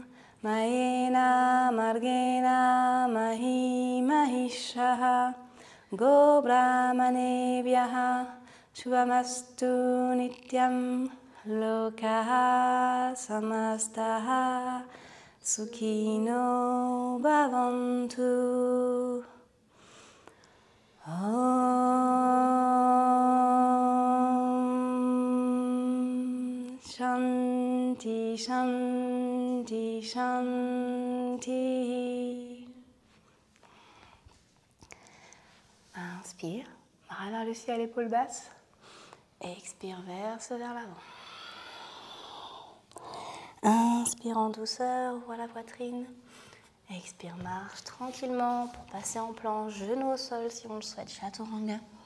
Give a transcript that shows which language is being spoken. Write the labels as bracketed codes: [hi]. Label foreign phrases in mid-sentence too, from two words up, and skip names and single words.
[sa] mayena margena mahi mahishaha go brahmanebhyaha shubhamastu nityam lokaha samastaha sukhino bhavantu. Om Shanti Shanti Shanti. [fr] Inspire, bras vers le ciel, épaules basses. Expire, verse vers l'avant. Inspire en douceur, ouvre la poitrine. Expire, marche tranquillement pour passer en planche, genou au sol si on le souhaite, chaturanga.